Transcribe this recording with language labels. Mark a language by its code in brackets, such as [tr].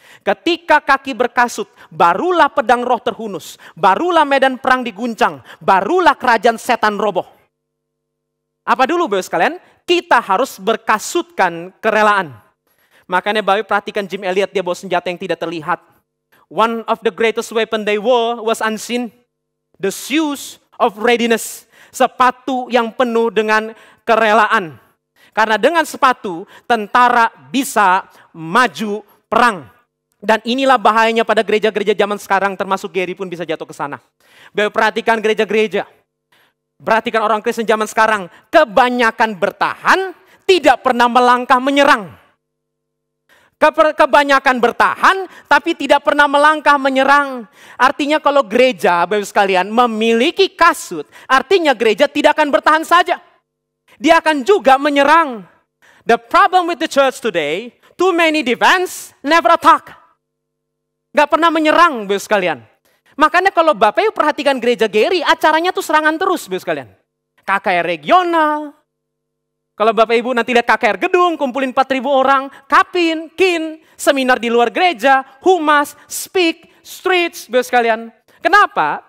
[id] Ketika kaki berkasut, barulah pedang roh terhunus. Barulah medan perang diguncang. Barulah kerajaan setan roboh. Apa dulu Bapak sekalian? Kita harus berkasutkan kerelaan. Makanya Bapak perhatikan Jim Elliot, dia bawa senjata yang tidak terlihat. [en] One of the greatest weapon they wore was unseen. The shoes of readiness. [id] Sepatu yang penuh dengan kerelaan. Karena dengan sepatu, tentara bisa maju perang. Dan inilah bahayanya pada gereja-gereja zaman sekarang, termasuk Gary pun bisa jatuh ke sana. Perhatikan gereja-gereja. Perhatikan orang Kristen zaman sekarang. Kebanyakan bertahan, tidak pernah melangkah menyerang. Kebanyakan bertahan, tapi tidak pernah melangkah menyerang. Artinya kalau gereja, Bapak sekalian, memiliki kasut, artinya gereja tidak akan bertahan saja. Dia akan juga menyerang. [en] The problem with the church today, too many defense, never attack. [id] Gak pernah menyerang, Bapak sekalian. Makanya kalau Bapak Ibu perhatikan gereja Gary, acaranya tuh serangan terus, Bapak sekalian. KKR regional. Kalau Bapak Ibu nanti lihat KKR gedung, kumpulin 4.000 orang, kapin, kin, seminar di luar gereja, humas, speak, streets, Bapak sekalian. Kenapa?